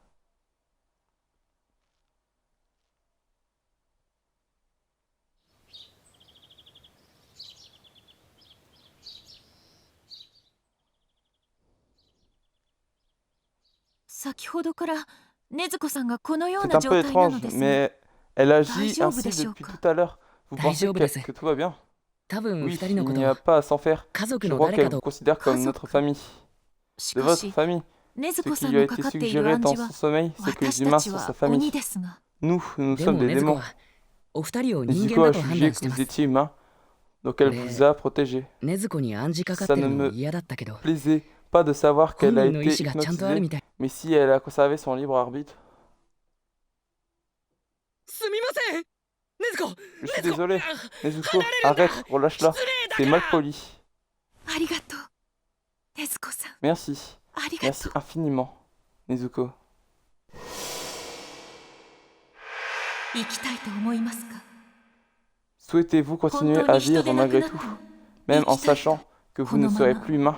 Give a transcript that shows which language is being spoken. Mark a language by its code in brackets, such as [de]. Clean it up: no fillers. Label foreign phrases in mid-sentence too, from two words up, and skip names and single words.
[fr] C'est un peu étrange, mais elle agit ainsi depuis tout à l'heure. Vous pensez que tout va bien? [ja] 多分 [fr] Oui, [ja] 二人のこ [fr] il [ja] と [fr] n'y a [ja] は [fr] pas à s'en faire. [ja] 家族 [fr] Je [ja] の [fr] crois [ja] 誰 [fr] qu'elle [ja] か [fr] vous [ja] と [fr] considère comme notre famille. De votre famille. Ce qui lui a été suggéré dans son sommeil, c'est que les humains sont sa famille. Nous, nous [ja] で [fr] sommes [ja] も [fr] des [ja] 禰豆子 [fr] démons. [ja] はお二人を人 [fr] Nezuko [ja] 間 [fr] a [ja] だと判 [fr] jugé [ja] 断し [fr] que [ja] てま [fr] vous [ja] す [fr] étiez humain, donc elle Mais- vous a protégé. [ja] 禰豆子に暗示かかってるのも嫌だったけど [fr] Plaisez pas de savoir [ja] 本 [fr] qu'elle a [ja] 人の意 [fr] été [ja] 志がちゃんとある [fr] hypnotisée, [ja] みたい [fr] mais si elle a conservé son libre arbitre. [ja] すみません禰豆子 [fr] Je suis désolé. Nezuko, arrête, relâche-la. C'est mal poli. Merci. Merci infiniment, Nezuko. Souhaitez-vous continuer à vivre malgré tout, même en sachant que vous ne serez plus humain?